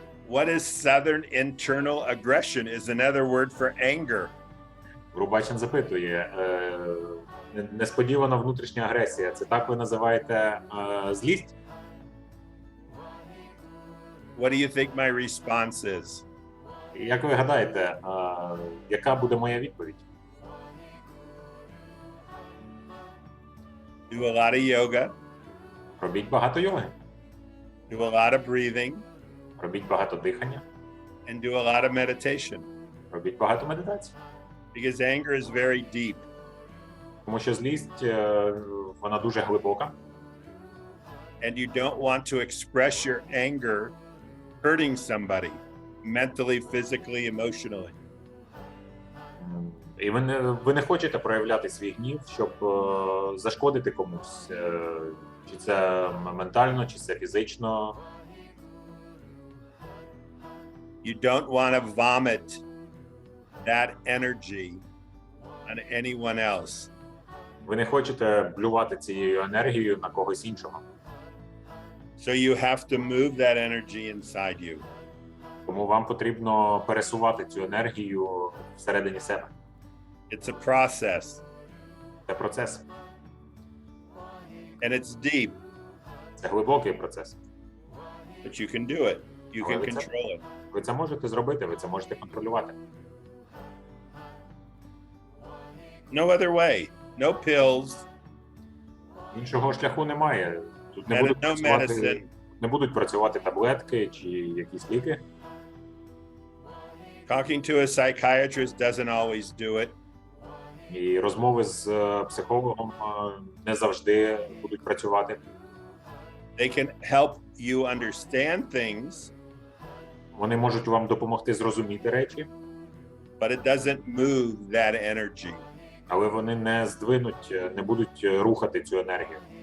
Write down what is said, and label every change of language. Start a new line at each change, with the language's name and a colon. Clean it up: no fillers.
English: What is southern internal aggression is another word for anger.
Ukrainian: Гурубачин запитує, несподівана внутрішня агресія, це так ви називаєте злість?
English: What do you think my response is?
Ukrainian: Як ви гадаєте, яка буде моя відповідь?
English: Do a lot of yoga.
Ukrainian: Робіть багато йоги.
English: Do a lot of breathing.
Ukrainian: Робіть багато дихання.
English: And do a lot of meditation.
Ukrainian: Робіть багато медитацій.
English: Because anger is very deep.
Ukrainian: Тому що злість, вона дуже глибока.
English: And you don't want to express your anger hurting somebody mentally, physically, emotionally.
Ukrainian: І ви не хочете проявляти свій гнів, щоб зашкодити комусь. Чи це ментально, чи це фізично.
English: You don't want to vomit that energy on anyone else.
Ukrainian: Ви не хочете блювати цією енергією на когось іншого.
English: So you have to move that energy inside you.
Ukrainian: Тому вам потрібно пересувати цю енергію всередині себе.
English: It's a process.
Ukrainian: Це процес.
English: And it's deep.
Ukrainian: Це глибокий процес.
English: But you can do it. You can control it.
Ukrainian: Ви це можете зробити, ви це можете контролювати.
English: No other way. No pills.
Ukrainian: Іншого шляху немає. Тут не будуть працювати таблетки чи якісь ліки.
English: Talking to a psychiatrist doesn't always do it.
Ukrainian: І розмови з психологом не завжди будуть працювати.
English: They can help you understand things.
Ukrainian: Вони можуть вам допомогти зрозуміти речі.
English: But it doesn't move that energy.
Ukrainian: Але вони не здвинуть, не будуть рухати цю енергію.